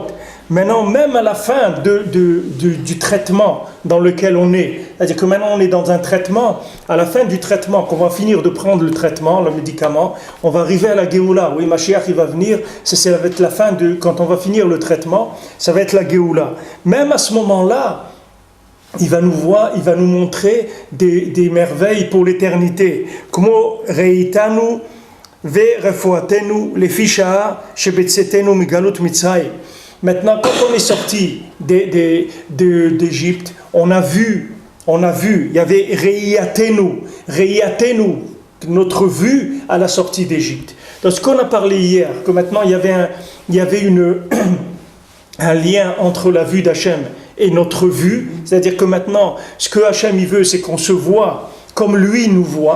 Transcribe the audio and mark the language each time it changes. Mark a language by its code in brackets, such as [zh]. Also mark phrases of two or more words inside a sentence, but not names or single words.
[fr] Maintenant, même à la fin du traitement dans lequel on est, c'est-à-dire que maintenant on est dans un traitement, à la fin du traitement, qu'on va finir de prendre le traitement, le médicament, on va arriver à la Géoula. Oui, Mashiach il va venir, ça va être la fin quand on va finir le traitement, ça va être la Géoula. Même à ce moment-là, il va nous montrer des merveilles pour l'éternité. [he] כמו ראייתנו ורפואתנו לפי שעה שבצאתנו מגלות מצרים. [fr] Maintenant, quand on est sorti d'Égypte, on a vu, il y avait Reiatenu, notre vue à la sortie d'Égypte. Donc, ce qu'on a parlé hier, que maintenant il y avait un lien entre la vue d'Hachem et notre vue, c'est-à-dire que maintenant, ce que Hachem il veut, c'est qu'on se voit comme lui nous voit.